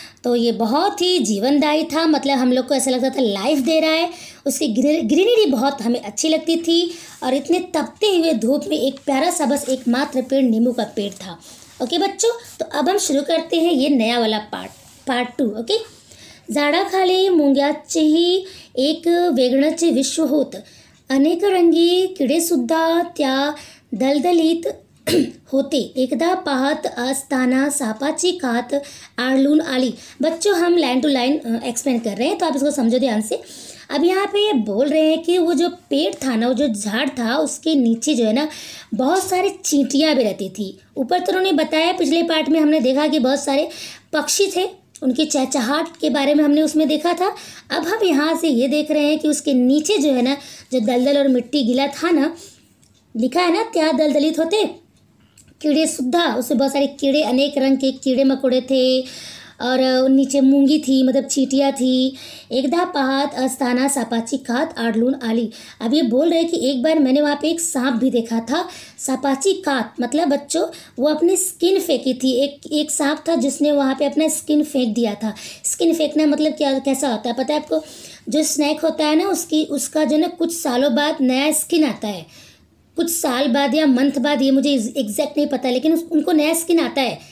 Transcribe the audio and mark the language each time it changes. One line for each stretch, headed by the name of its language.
Hindi: तो ये बहुत ही जीवनदायी था, मतलब हम लोग को ऐसा लगता था लाइफ दे रहा है। उसकी ग्रीनरी बहुत हमें अच्छी लगती थी, और इतने तपते हुए धूप में एक प्यारा सा बस एकमात्र पेड़ नींबू का पेड़ था। ओके बच्चों, तो अब हम शुरू करते हैं ये नया वाला पार्ट 2।
Marathi: ओके, झाडाखाली मुंग्याचेही एक वेगळंच विश्व होत, अनेक रंगी किडेसुद्धा त्या दलदलीत होते। एकदा पाहत असताना सापाची कात आढळून आली।
Hindi: बच्चों, हम लाइन टू लाइन एक्सप्लेन कर रहे हैं, तो आप इसको समझो ध्यान से। अब यहाँ पे ये बोल रहे हैं कि वो जो पेड़ था ना, वो जो झाड़ था, उसके नीचे जो है ना बहुत सारे चींटियाँ भी रहती थी। ऊपर तो उन्होंने बताया, पिछले पार्ट में हमने देखा कि बहुत सारे पक्षी थे, उनकी चहचहाट के बारे में हमने उसमें देखा था। अब हम यहाँ से ये देख रहे हैं कि उसके नीचे जो है ना, जो दलदल और मिट्टी गिला था ना, लिखा है ना
Marathi: त्या दलदलित होते कीड़े सुद्धा,
Hindi: उसमें बहुत सारे कीड़े, अनेक रंग के कीड़े मकोड़े थे, और नीचे मूंगी थी, मतलब चींटियाँ थी।
Marathi: एकदा पाहत असताना सापाची कात आढळून आली।
Hindi: अब ये बोल रहे हैं कि एक बार मैंने वहाँ पे एक सांप भी देखा था।
Marathi: सापाची कात
Hindi: मतलब बच्चों वो अपनी स्किन फेंकी थी। एक सांप था जिसने वहाँ पे अपना स्किन फेंक दिया था। स्किन फेंकना मतलब क्या, कैसा होता है पता है आपको? जो स्नैक होता है ना, उसका जो ना कुछ सालों बाद नया स्किन आता है, कुछ साल बाद या मंथ बाद, ये मुझे एग्जैक्ट नहीं पता, लेकिन उनको नया स्किन आता है।